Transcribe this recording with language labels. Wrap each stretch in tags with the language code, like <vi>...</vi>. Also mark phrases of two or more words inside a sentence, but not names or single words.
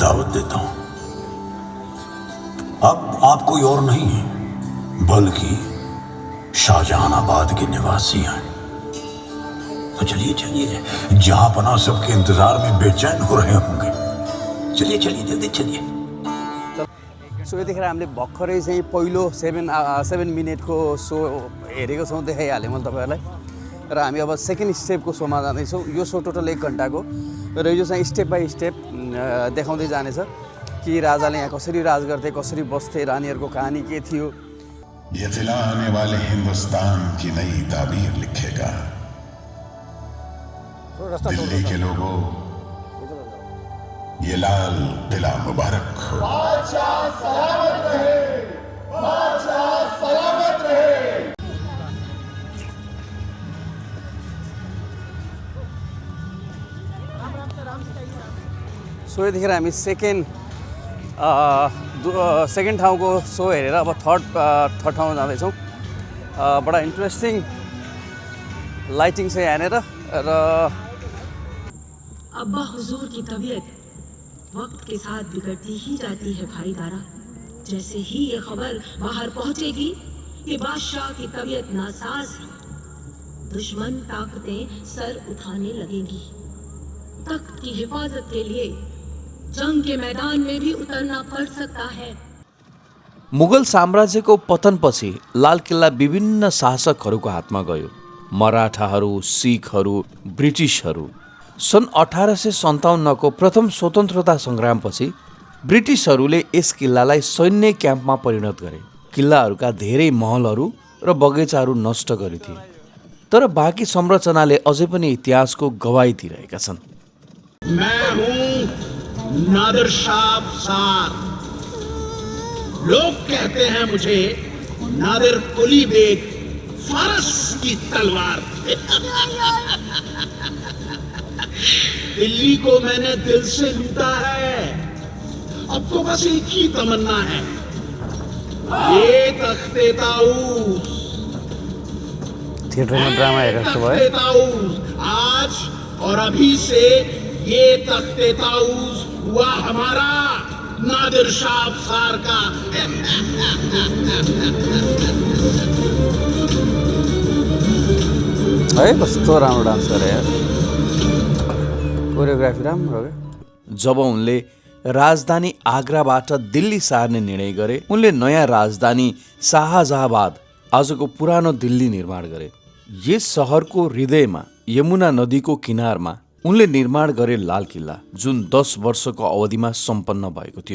<hi>दावत देता हूं। अब आप कोई और नहीं है बल्कि शाहजहानाबाद के निवासी हैं। तो चलिए चलिए, जहां पना सबके इंतजार में बेचैन हो रहे होंगे। चलिए चलिए, जल्दी चलिए।</hi> <ne>सो यतिखेर हामीले भर्खरै चाहिँ पहिलो 7 मिनटको सो हेरेको छौँ, देखाइहालेँ मैले तपाईँहरूलाई। र हामी अब</ne> <en>second stepको</en> <ne>सोमा जाँदैछौँ। यो सो टोटल 1 घन्टाको र यो चाहिँ</ne> <en>step by step</en> <ne>देखाउँदै जानेछ कि राजाले यहाँ कसरी राज गर्थे, कसरी बस्थे, रानीहरूको कहानी के थियो।</ne> <hi>ये किला आने वाले हिंदुस्तान की नई ताबीर लिखेगा। दिल्ली के लोगों, ये लाल किला मुबारक हो।</hi> <ne>सो यतिखेर हामी सेकेन्ड ठाउँको सो हेरेर अब थर्ड ठाउँमा जाँदैछौँ। बडा</ne> <en>interesting lighting</en> <ne>छ यहाँनिर। र</ne> <hi>अब्बा हुजूर की तबीयत वक्त के साथ बिगड़ती ही जाती है भाई दारा। जैसे ही ये खबर बाहर पहुंचेगी कि बादशाह की तबीयत नासाज है, दुश्मन ताकतें सर उठाने लगेंगी। तख्त की हिफाजत के लिए जंग के मैदान में भी उतरना पड़ सकता है।</hi> <ne>मुगल साम्राज्यको पतनपछि लाल किल्ला विभिन्न शासकहरूको हातमा गयो। मराठाहरू, सिखहरू, ब्रिटिसहरू। सन् 1857 को प्रथम स्वतन्त्रता सङ्ग्रामपछि ब्रिटिसहरूले यस किल्लालाई सैन्य क्याम्पमा परिणत गरे। किल्लाहरूका धेरै महलहरू र बगैँचाहरू नष्ट गरिदिए, तर बाँकी संरचनाले अझै पनि इतिहासको गवाही दिइरहेका छन्।</ne> <hi>मैं हूं नादिर शाह अफसार। लोग कहते हैं मुझे नादिर कुली बेग, फारस की तलवार। दिल्ली को मैंने दिल से लूटा है, अब तो बस एक ही तमन्ना है, ये तख्ते ताऊस।</hi> <ne>थिएटरमा ड्रामा हेरेको जस्तो भयो।</ne> <hi>तख्ते ताऊस आज और अभी से ये तख्ते ताऊस हुआ हमारा, नादिर शाह अफसार का।</hi> <ne>है कस्तो राम्रो डान्स गरे यार, कोरियोग्राफी राम्रो क्या। जब उनले राजधानी आगराबाट दिल्ली सार्ने निर्णय गरे, उनले नयाँ राजधानी शाहजहाँबाद, आजको पुरानो दिल्ली निर्माण गरे। यस सहरको हृदयमा यमुना नदीको किनारमा उनले निर्माण गरे लाल किल्ला, जुन 10 वर्षको अवधिमा सम्पन्न भएको थियो।</ne>